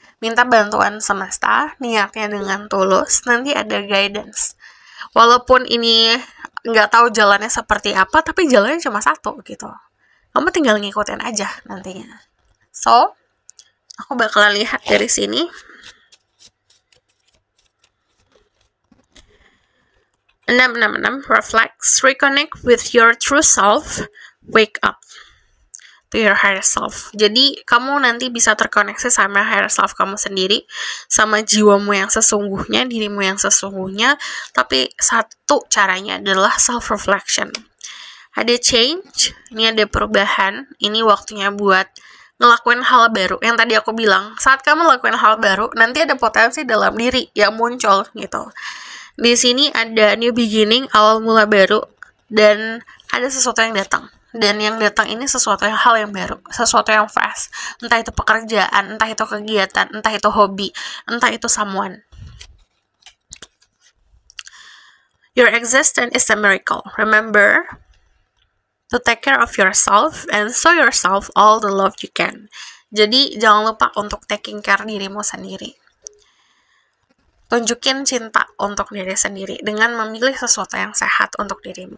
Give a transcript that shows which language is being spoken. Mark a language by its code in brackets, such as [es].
[id] Minta bantuan semesta, niatnya dengan tulus, nanti ada guidance. Walaupun ini nggak tahu jalannya seperti apa, tapi jalannya cuma satu gitu. Kamu tinggal ngikutin aja nantinya. So, aku bakalan lihat dari sini. [en] 666, reflects, reconnect with your true self, wake up to your higher self. [id] Jadi, kamu nanti bisa terkoneksi sama higher self kamu sendiri, sama jiwamu yang sesungguhnya, dirimu yang sesungguhnya, tapi satu caranya adalah self-reflection. Ada change, ini ada perubahan, ini waktunya buat ngelakuin hal baru. Yang tadi aku bilang, saat kamu ngelakuin hal baru, nanti ada potensi dalam diri yang muncul gitu. Di sini ada [en] new beginning, [id] awal mula baru, dan ada sesuatu yang datang. Dan yang datang ini sesuatu yang hal yang baru, sesuatu yang fresh. Entah itu pekerjaan, entah itu kegiatan, entah itu hobi, entah itu someone. [en] Your existence is a miracle. Remember to take care of yourself and show yourself all the love you can. [id] Jadi jangan lupa untuk taking care dirimu sendiri. Tunjukin cinta untuk diri sendiri dengan memilih sesuatu yang sehat untuk dirimu.